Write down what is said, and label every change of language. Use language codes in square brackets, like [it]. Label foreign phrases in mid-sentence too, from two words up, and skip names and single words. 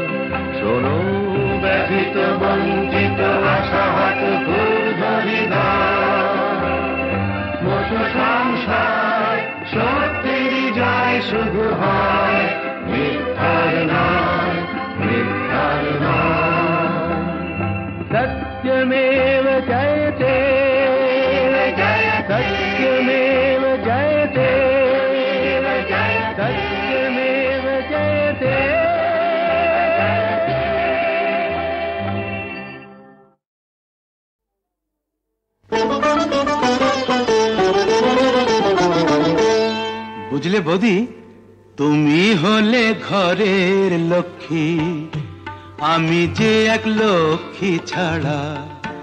[bn] শোনো ব্যথিত বঞ্চিত আশাহত ক্ষুব্ধ হৃদয়, মোছো সংশয় সত্যেরই জয় শুধু হয়, মিথ্যার নয় মিথ্যার নয়। [sa] सत्यमेव जयते सत्यमेव जयते सत्यमेव जयते। [bn] বুঝলে বৌদি, তুমি হলে ঘরের লক্ষ্মী, আমি যে এক লক্ষ্মী ছাড়া।